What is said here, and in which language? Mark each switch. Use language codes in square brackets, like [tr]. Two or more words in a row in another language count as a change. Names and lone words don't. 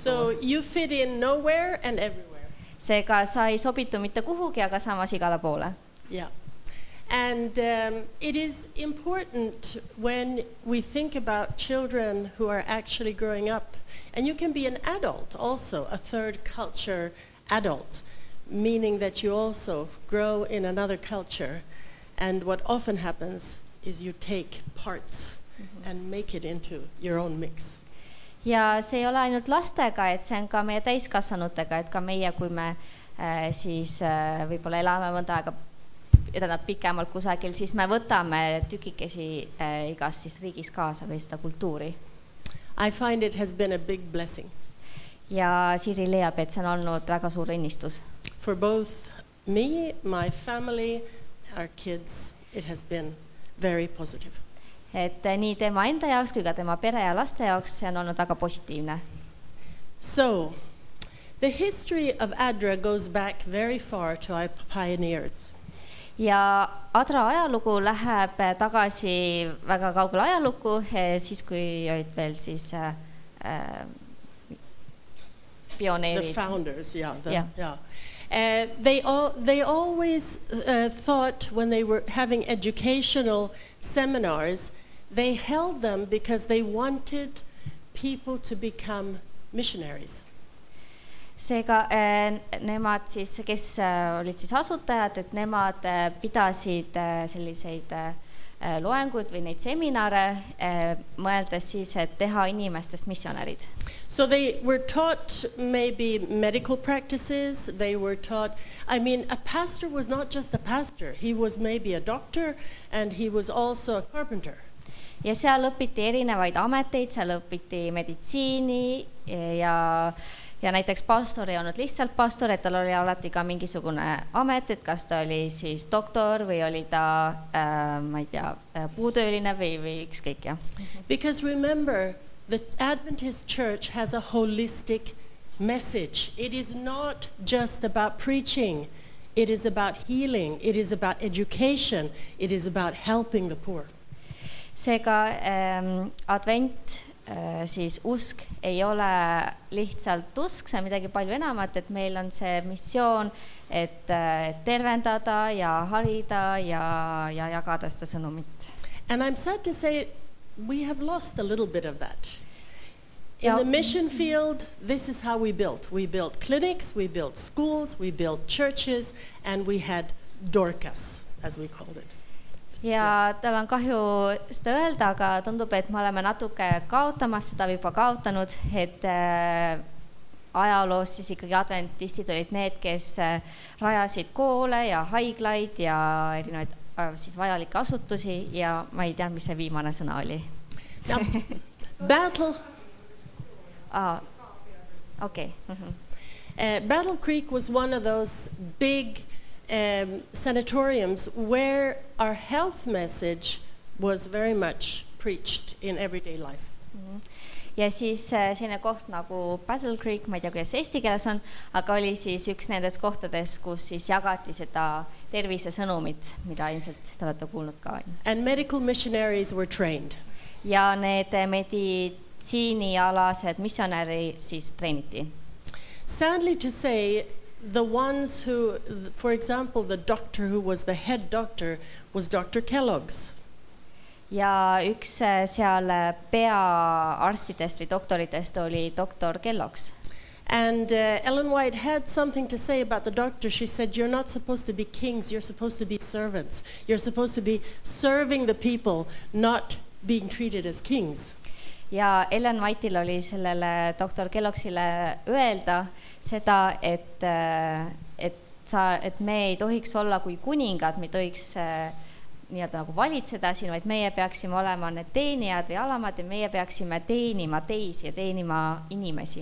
[en] So you fit in nowhere and everywhere. [et] Seega sa ei sobitu mitte kuhugi, aga samas igale poole. [en] Yeah. And it is important when we think about children who are actually growing up, and you can be an adult also, a third culture adult, meaning that you also grow in another culture, and what often happens is you take parts and make it into your own mix. [et] Ja see ei ole ainult lastega, et see on ka meie täiskasvanutega, et ka meie, kui me siis võib-olla elame mõnda aega pikemalt kusagil, siis me võtame tükikesi igast siis riigis kaasa või seda kultuuri. [en] I find it has been a big blessing. [et] Ja Siiri leiab, et see on olnud väga suur õnnistus. [en] For both me, my family, our kids, it has been very positive. [et] Et nii tema enda jaoks kui ka tema pere ja laste jaoks see on olnud väga positiivne. [en] So, the history of ADRA goes back very far to our pioneers. [et] ja Adra ajalugu läheb tagasi väga kaugele ajalukku, siis kui olid veel siis pioneerid. [en] The founders, yeah. Yeah. They always thought when they were having educational seminars, they held them because they wanted people to become missionaries. [et] Seega nemad siis, kes olid siis asutajad, et nemad pidasid selliseid loenguid või neid seminare, mõeldes siis, et teha inimestest missionärid. [en] So they were taught maybe medical practices, they were taught, I mean, a pastor was not just a pastor, he was maybe a doctor and he was also a carpenter. [et] Ja seal õpiti erinevaid ameteid, seal õpiti meditsiini ja näiteks pastor ei olnud lihtsalt pastor, et tal oli alati ka mingisugune amet, et kas ta oli siis doktor või oli ta, ma ei tea, puutööline või ükskõik, jah. [en] Because remember, the Adventist Church has a holistic message. It is not just about preaching. It is about healing. It is about education. It is about helping the poor. [et] Seega advent siis usk ei ole lihtsalt usk, see on midagi palju enamat, et meil on see missioon, et tervendada ja harida ja jagada seda sõnumit. [en] And I'm sad to say we have lost a little bit of that. In the mission field, this is how we built. We built clinics, we built schools, we built churches, and we had Dorcas, as we called it. [et] Ja tal on kahju seda öelda, aga tundub, et me oleme natuke kaotamas, seda juba kaotanud, et ajaloos siis ikkagi adventistid olid need, kes rajasid koole ja haiglaid ja erinevaid siis vajalikke asutusi ja ma ei tea, mis see viimane sõna oli. [en] Now, Battle. Okay. Battle Creek was one of those big sanatoriums where our health message was very much preached in everyday life. [et] Ja siis selline koht nagu Battle Creek, ma ei tea, kuidas eesti keeles on, aga oli siis üks nendest kohtades, kus siis jagati seda tervisesõnumit, mida ilmselt te olete kuulnud ka. [en] And medical missionaries were trained. [et] Ja need meditsiinialased missionäri siis treeniti. [en] Sadly to say, the ones who, for example, the doctor who was the head doctor was Dr. Kellogg's. [et] Ja üks seal peaarstidest või doktoritest oli doktor Kellogg's. [en] And Ellen White had something to say about the doctor. She said, you're not supposed to be kings, you're supposed to be servants. You're supposed to be serving the people, not being treated as kings. [et] Ja Ellen White'il oli sellele doktor Kellogg'sile öelda seda, et me ei tohiks olla kui kuningad, me ei tohiks nii-öelda nagu valitseda siin, vaid meie peaksime olema need teenijad või alamad ja meie peaksime teenima teisi ja teenima inimesi.